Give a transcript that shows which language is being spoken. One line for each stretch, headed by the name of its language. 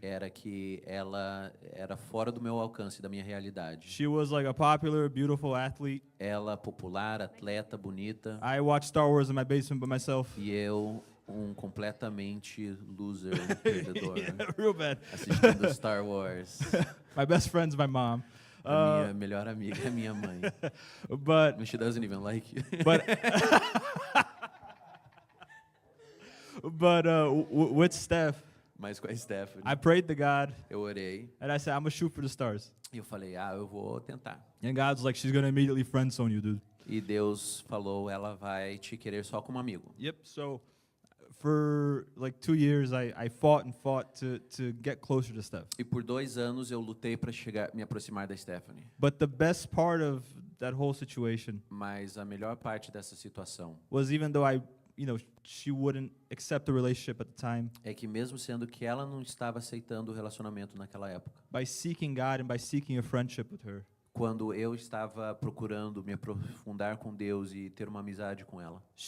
Portuguese: era que ela era fora do meu alcance, da minha realidade.
English: She was like a popular, beautiful athlete.
Portuguese: Ela popular, atleta, bonita,
English: I watched Star Wars in my basement by myself.
Portuguese: e eu completamente loser, perdedor,
English: Yeah, real bad.
Portuguese: assistindo Star Wars.
English: My best friend's my mom.
Portuguese: A minha melhor amiga é minha mãe.
English: But She doesn't even like you. with Steph,
Portuguese: Mas com a Stephanie,
English: I prayed to God
Portuguese: eu orei
English: and I said, I'm gonna shoot for the stars.
Portuguese: e eu falei, eu vou tentar.
English: And God's like, she's gonna immediately friend zone you, dude.
Portuguese: E Deus falou, ela vai te querer só como amigo.
English: Yep. So for like 2 years, I fought to get closer to Steph.
Portuguese: E por 2 anos eu lutei para me aproximar da Stephanie.
English: But the best part of that whole situation
Portuguese: Mas a melhor parte dessa situação
English: was even though she wouldn't accept the relationship at the time,
Portuguese: é que mesmo sendo que ela não estava aceitando o relacionamento naquela época,
English: by seeking God and by seeking a friendship with her,
Portuguese: quando eu estava procurando me aprofundar com Deus e ter uma amizade com ela,